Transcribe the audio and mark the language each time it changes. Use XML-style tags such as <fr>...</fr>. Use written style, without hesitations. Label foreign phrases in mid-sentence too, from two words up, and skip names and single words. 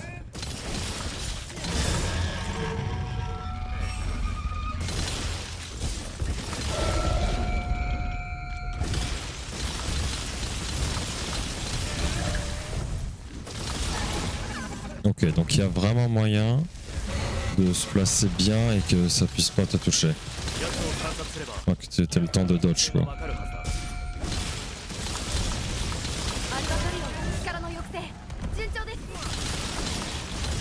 <fr>Ok, donc il y a vraiment moyen de se placer bien et que ça puisse pas te toucher. Enfin, que tu aies le temps de dodge quoi.</fr> <ja>アルバトリオンの力の抑制順調です。</ja>